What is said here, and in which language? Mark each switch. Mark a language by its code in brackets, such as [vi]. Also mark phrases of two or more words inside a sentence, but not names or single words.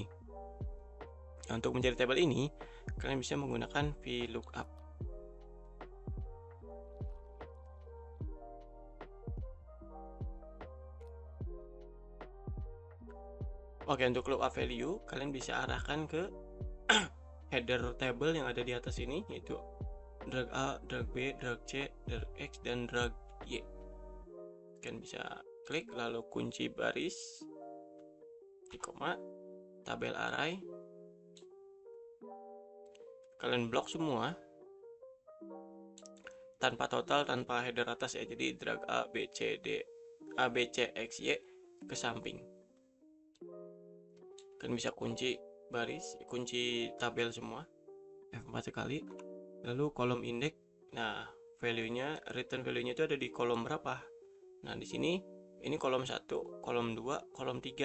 [id] Nah, untuk mencari table ini kalian bisa menggunakan VLOOKUP. Oke, untuk [en] lookup value [id] kalian bisa arahkan ke [en] header table [id] yang ada di atas ini, yaitu drag A, drag B, drag C, drag X, dan drag Y. Kalian bisa klik lalu kunci baris di koma, tabel array. Kalian blok semua tanpa total, tanpa header atas ya. Jadi drag A, B, C, D, A, B, C, X, Y ke samping. Kalian bisa kunci baris, kunci tabel semua, F4 sekali. Lalu kolom indeks. Nah, value-nya, [en] return value- [id] nya itu ada di kolom berapa? Nah, di sini ini kolom 1, kolom 2, kolom 3.